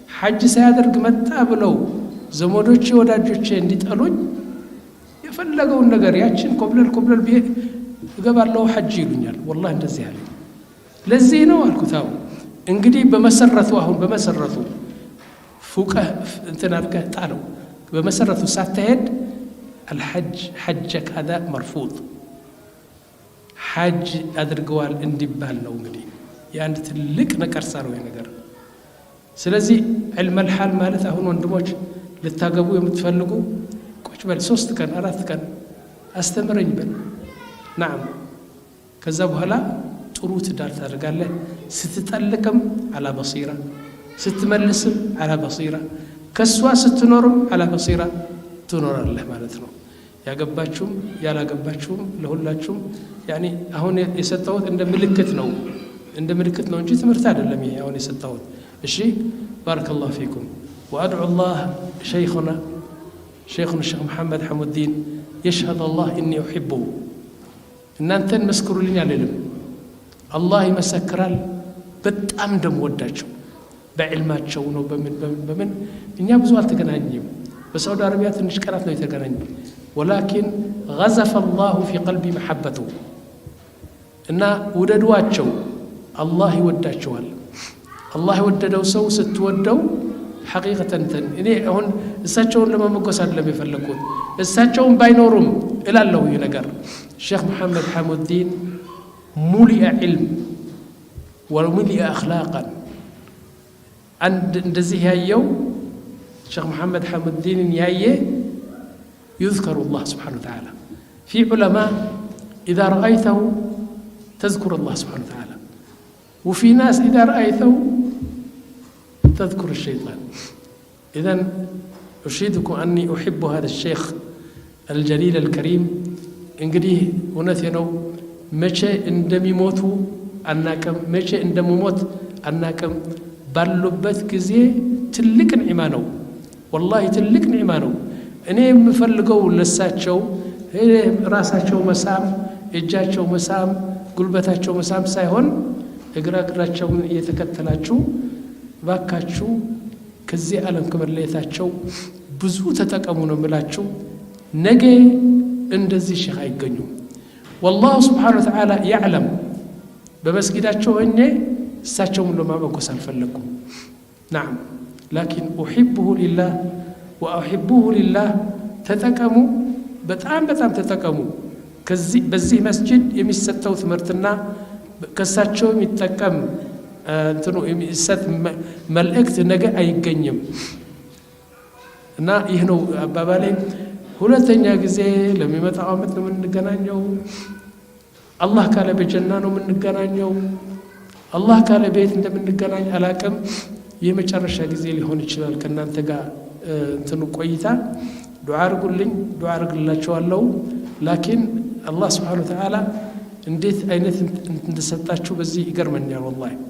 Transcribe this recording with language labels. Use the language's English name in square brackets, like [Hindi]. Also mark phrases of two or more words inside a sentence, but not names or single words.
[Amharic] ሐጅ ሳያደርግ መጣ ብለው ዘመዶቼ ወዳጆቼ እንዲጠሉኝ የፈለገውን ነገር ያችን ኮብለል እገባለሁ ሐጅ ይሉኛል። ወላሂ እንደዚህ ያለ ለዚህ ነው አልኩት። እንግዲህ በመሰረቱ ፉቀህ እንትን አድርገህ ጣለው። በመሰረቱ ሳትሄድ [Arabic] الحج حجك هذا مرفوض [Amharic] ሐጅ አድርገዋል እንዲባል ነው። እንግዲህ የአንድ ትልቅ ነቀርሳ ነው ነገር። ስለዚህ [Arabic] علم الحال [Amharic] ማለት አሁን ወንድሞች ልታገቡ የምትፈልጉ ቁጭ በል 3 ቀን 4 ቀን አስተምረኝ በል نعم ከዛ በኋላ ጥሩ ትዳር ታደርጋለህ። ስትጠልቅም [Arabic] على بصيرة [Amharic] ስትመልስም [Arabic] على بصيرة [Amharic] ከሷ ስትኖርም [Arabic] على بصيرة [Amharic] ትኖራለህ ማለት ነው። ያገባችሁም ያላገባችሁም ለሁላችሁም ያኒ አሁን የሰጠሁት እንደ ምልክት ነው እንጂ ትምህርት አይደለም። ይሄ አሁን የሰጠሁት እሺ። [Arabic] بارك الله فيكم وادعو الله شيخنا الشيخ محمد حمود الدين يشهد الله اني احبه [Amharic] እናንተን መስክሩልኝ አለልም አላህ ይመሰክራል በጣም እንደምወዳቸው በዕልማቸው ነው። በምን እኛ ብዙ አልተገናኘንም። በሳውዲ አረቢያ ትንሽ ቀናት ነው የተገናኘ [Arabic] ولكن غزف الله في قلبي محبته [Amharic] እና ወደዷቸው አላህ ይወዳቸዋል። አላህ የወደደው ሰው ስትወደው ሐቂቀተን እኔ አሁን እሳቸውን ለመመጎስ አይደለም የፈለኩት እሳቸውን ባይኖሩም እላለሁ ይሄ ነገር ሼክ መሐመድ ሐሙድ ዲን [Arabic] ملء علما وملء أخلاقا [Amharic] አንድ እንደዚህ ያየው ሼክ መሐመድ ሐሙድ ዲን ያየ [Arabic] يذكر الله سبحانه وتعالى في علماء إذا رأيته تذكر الله سبحانه وتعالى وفي ناس إذا رأيته تذكر الشيطان. إذن أشهدكم أني أحب هذا الشيخ الجليل الكريم [Amharic] እንግዲህ እውነቴ ነው መቼ እንደሚሞቱ አናቀም መቼ እንደሚሞት አናቀም ባሉበት ጊዜ ትልቅ ኒዕማ ነው والله ትልቅ ኒዕማ ነው እኔ የምፈልገው ለሳቸው ራሳቸው መሳም እጃቸው መሳም ጉልበታቸው መሳም ሳይሆን እግራቸውን እየተከተላችሁ ባካችሁ ከዚህ ዓለም ከመለየታቸው ብዙ ተጠቀሙ ነው የምላችሁ ነገ እንደዚህ ሸህ አይገኙም [Arabic] والله سبحانه وتعالى يعلم [Amharic] በመስጊዳቸው እኔ እሳቸውን ለማመጎስ አልፈለኩም [Arabic] نعم لكن أحبه لله وأحبه لله [Amharic] ተጠቀሙ በጣም ተጠቀሙ በዚህ መስጂድ የሚሰጠው ትምህርትና ከሳቸው የሚጠቀም እንትኑ የሚሰጥ መልእክት ነገ አይገኝም እና ይህ ነው አባባሌ ሁለተኛ ጊዜ ለሚመጣው አመት ነው የምንገናኘው አላህ ካለ በጀና ነው የምንገናኘው አላህ ካለ ቤት እንደምንገናኝ አላቅም የመጨረሻ ጊዜ ሊሆን ይችላል ከናንተ ጋር እንትኑ ቆይታ ዱዓ አድርጉልኝ ዱዓ አድርግላችኋለሁ ላኪን አላህ [Arabic] سبحانه وتعالى [Amharic] እንዴት አይነት እንደሰጣችሁ በዚህ ይገርመኛል والله